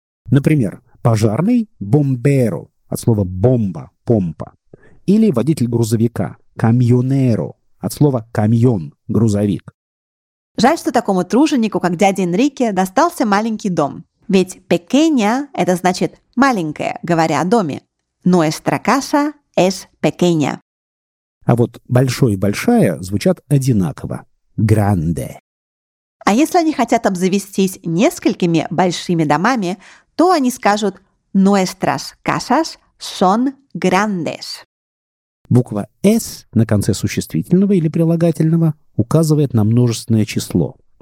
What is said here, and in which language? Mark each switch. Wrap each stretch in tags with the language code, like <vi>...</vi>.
<ru>Например, пожарный – «бомберо» от слова «бомба», «помпа». Или водитель грузовика – «камьонеро» от слова «камьон», «грузовик». Жаль, что такому труженику, как дядя Энрике, достался маленький дом. Ведь «pequeña» – это значит «маленькая», говоря о доме.</ru> <es>«Nuestra casa es pequeña».</es> <ru>А вот «большой» и «большая» звучат одинаково.</ru> <es>«Grande».</es> <ru>А если они хотят обзавестись несколькими большими домами, то они скажут</ru> <es>«nuestras casas son grandes».</es> <ru>Буква «s» на конце существительного или прилагательного указывает на множественное число.</ru>